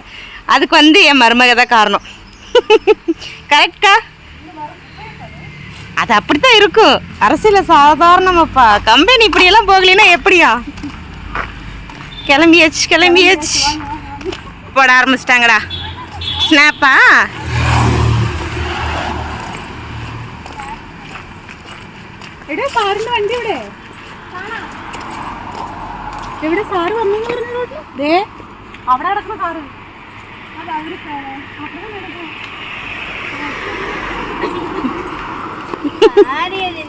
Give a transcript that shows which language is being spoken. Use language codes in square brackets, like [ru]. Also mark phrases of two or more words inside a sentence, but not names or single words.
[ta] அதுக்கு வந்து என் மருமக தான் காரணம். கரெக்டா? அது அப்படித்தான் இருக்கும். அரசியல் சாதாரணமாப்பா. கம்பெனி இப்படியெல்லாம் போகலைன்னா எப்படியா? கிளம்பியாச்சு போட ஆரம்பிச்சிட்டாங்கடா. ஸ்னாப்பா? [ml] എടാ സാറിന്റെ വണ്ടി എവിടെ സാറ് വന്നു ദേ അവിടെ കിടക്കുന്ന സാറ് അത് അവര്